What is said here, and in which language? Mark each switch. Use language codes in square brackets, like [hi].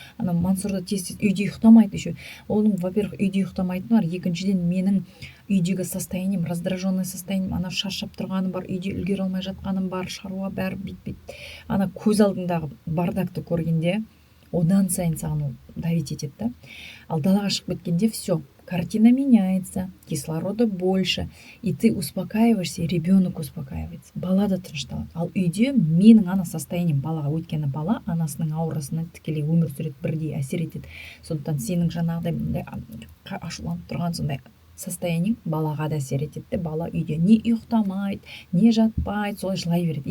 [kk] Мансұрда тез үйде ұйықтамайды еще. Оның, во-первых, үйде ұйықтамайтыны бар. Екіншіден, менің үйдегі состоянием, [ru] раздраженный состоянием, [kk] шаршап тұрғаным бар, үйде үлгере алмай жатқаным бар, шаруа бәрі бит. Көз алдыңдағы бардакты көргенде, одан сайын саған давить етеді да. Ал далаға шығып кеткенде [ru] все, картина меняется, кислорода больше, и ты успокаиваешься, и ребенок успокаивается. [kk] Бала да тынышталады. Ал үйде менің состоянием балаға, өйткені бала анасының аурасына тікелей өмір сүреді, бірдей әсер етеді. Сондықтан сенің жаңағыдай ашуланып тұрған сондай состояние балаға да әсер етеді. Бала үйде не ұйықтамайды, не жатпайды, солай жылай береді.